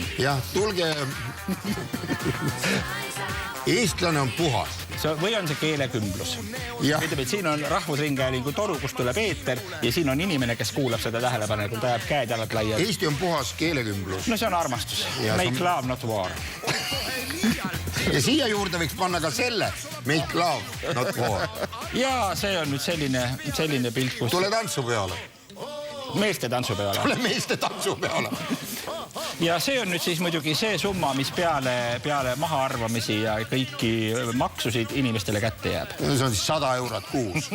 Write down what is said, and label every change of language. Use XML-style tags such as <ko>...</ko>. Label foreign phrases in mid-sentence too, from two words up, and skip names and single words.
<et>Jah, tulge... Eestlane on puhas. Või on see keelekümblus? Ütleb, et siin on Rahvusringhäälingu toru, kus tuleb eeter ja siin on inimene, kes kuulab seda tähelepanelikult, ta jääb käed jalad laia. Eesti on puhas keelekümblus. No see on armastus.</et> <en>Make love, not war.</en> <et>Ja siia juurde võiks panna ka selle</et> <en>make love, not war.</en> <et>Ja see on nüüd selline pilt, kus... Tule tantsu peale. Meeste tantsu peale. Tule meeste tantsu peale. Ja see on nüüd siis muidugi see summa, mis peale mahaarvamisi ja kõiki maksusid inimestele kätte jääb. See on siis 100 eurot kuus.</et>